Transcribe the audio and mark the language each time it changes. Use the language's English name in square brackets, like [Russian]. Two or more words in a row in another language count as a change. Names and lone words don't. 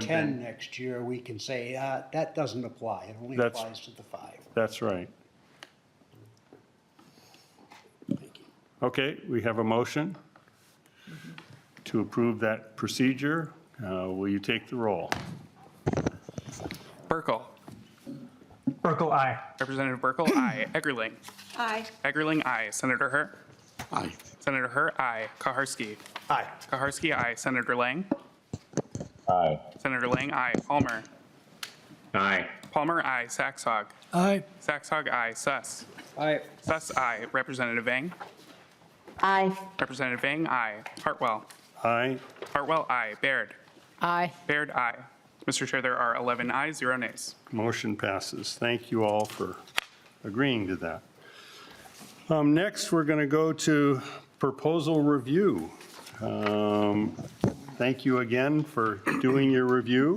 [English] 10 been. next year, we can say, that doesn't apply. It only That's- applies to the 5. That's right. Okay, we have a motion to approve that procedure. Will you take the roll? Burkle. Urkel, aye. Representative Burkle, aye. Eggerling. Aye. Eggerling, aye. Senator Hurt. Aye. Senator Hurt, aye. Kaharski. Aye. Kaharski, aye. Senator Lang. Aye. Senator Lang, aye. Palmer. Aye. Palmer, aye. Saxhog. Aye. Saxhog, aye. Suss. Aye. Suss, aye. Representative Vang. Aye. Representative Vang, aye. Hartwell. Aye. Hartwell, aye. Baird. Aye. Baird, aye. Mr. Chair, there are 11 ayes, 0 nays. Motion passes. Thank you all for agreeing to that. Next, we're going to go to proposal review. Thank you again for doing your review.